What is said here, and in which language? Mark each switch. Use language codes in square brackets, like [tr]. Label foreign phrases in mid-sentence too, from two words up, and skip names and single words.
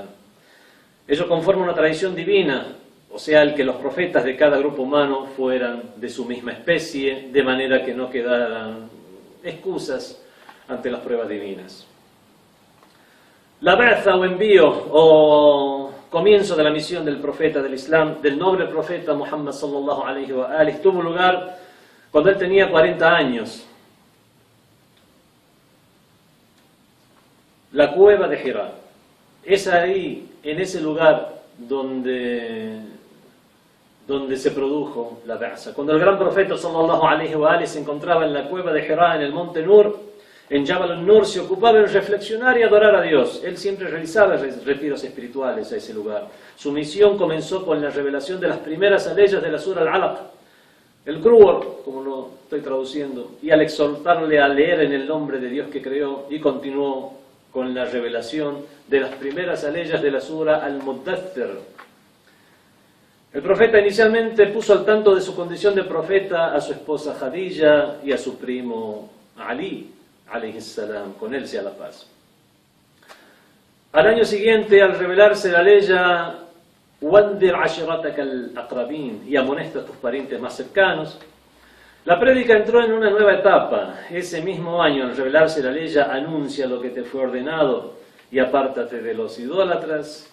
[es] Ello conforma una tradición divina, o sea, el que los profetas de cada grupo humano fueran de su misma especie, de manera que no quedaran excusas ante las pruebas divinas. La ba'tha o envío o comienzo de la misión del profeta del Islam, del noble profeta Muhammad [ar] صلى الله عليه وآله, [es] tuvo lugar cuando él tenía 40 años. La cueva de Hira. Es ahí, en ese lugar, donde se produjo la ba'tha. Cuando el gran profeta [ar] صلى الله عليه وآله [es] se encontraba en la cueva de Hira, en el monte Nur, en Jabal al-Nur, se ocupaba en reflexionar y adorar a Dios. Él siempre realizaba retiros espirituales a ese lugar. Su misión comenzó con la revelación de las primeras aleyas de la Sura Al-Alaq, el Qur'an, como lo estoy traduciendo, y al exhortarle a leer en el nombre de Dios que creó, y continuó con la revelación de las primeras aleyas de la Sura Al-Muddathir. El profeta inicialmente puso al tanto de su condición de profeta a su esposa Khadija y a su primo Ali, [ar] عليه السلام, [es] con él sea la paz. Al año siguiente, al revelarse la ley [ar] وأنذر عشيرتك الأقربين, [es] y amonesta a tus parientes más cercanos, la prédica entró en una nueva etapa. Ese mismo año, al revelarse la ley, anuncia lo que te fue ordenado y apártate de los idólatras.